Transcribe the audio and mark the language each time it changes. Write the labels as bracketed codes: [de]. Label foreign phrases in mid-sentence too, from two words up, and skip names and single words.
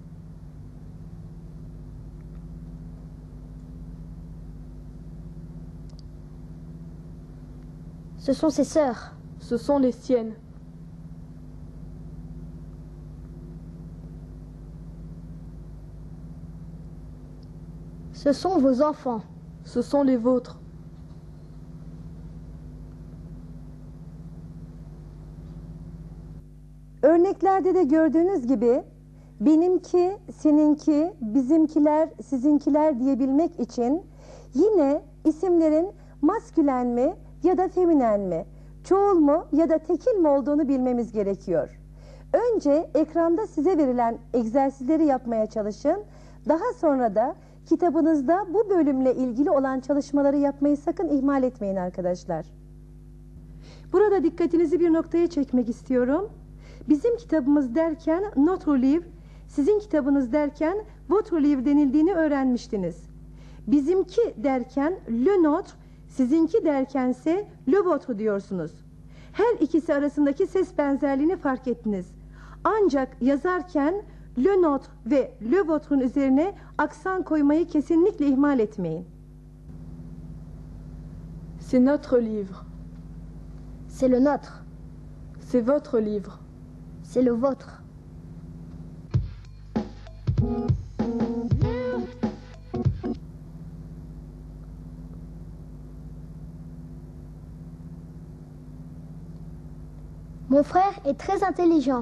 [fr] Ce sont ses sœurs. Ce sont les siennes. Ce sont vos enfants. Ce sont les vôtres. [tr] Örneklerde de gördüğünüz gibi benimki, seninki, bizimkiler, sizinkiler diyebilmek için yine isimlerin maskülen mi ya da feminen mi, çoğul mu ya da tekil mi olduğunu bilmemiz gerekiyor. Önce ekranda size verilen egzersizleri yapmaya çalışın. Daha sonra da kitabınızda bu bölümle ilgili olan çalışmaları yapmayı sakın ihmal etmeyin arkadaşlar. Burada dikkatinizi bir noktaya çekmek istiyorum. Bizim kitabımız derken [fr] notre livre, [tr] sizin kitabınız derken [fr] votre livre [tr] denildiğini öğrenmiştiniz. Bizimki derken [fr] le notre, [tr] sizinki derkense [fr] le votre [tr] diyorsunuz. Her ikisi arasındaki ses benzerliğini fark ettiniz. Ancak yazarken [fr] le notre [tr] ve [fr] le votre'un [tr] üzerine aksan koymayı kesinlikle ihmal etmeyin. [fr] C'est notre livre. C'est le nôtre. C'est votre livre. C'est le vôtre. Mon frère est très intelligent.